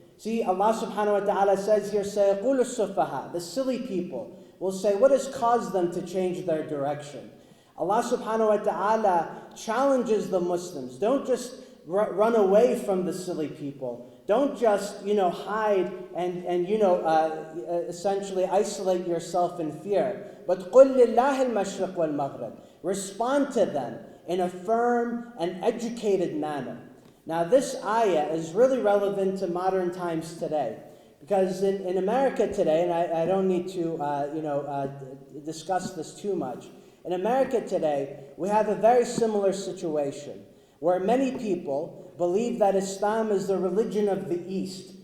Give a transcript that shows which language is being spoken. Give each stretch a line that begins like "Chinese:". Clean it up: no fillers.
English: See, Allah subhanahu wa ta'ala says here,
Arabic: سَيَقُولُ السُّفَهَاء,
English: the silly people will say, what has caused them to change their direction? Allah subhanahu wa ta'ala challenges the Muslims. Don't just run away from the silly people. Don't just, hide and essentially isolate yourself in fear.
Arabic: But قُلْ لِلَّهِ الْمَشْرِقُ وَالْمَغْرِبِ.
English: Respond to them in a firm and educated manner. Now this ayah is really relevant to modern times today. Because in America today, and I don't need to discuss this too much, in America today, we have a very similar situation where many people believe that Islam is the religion of the East.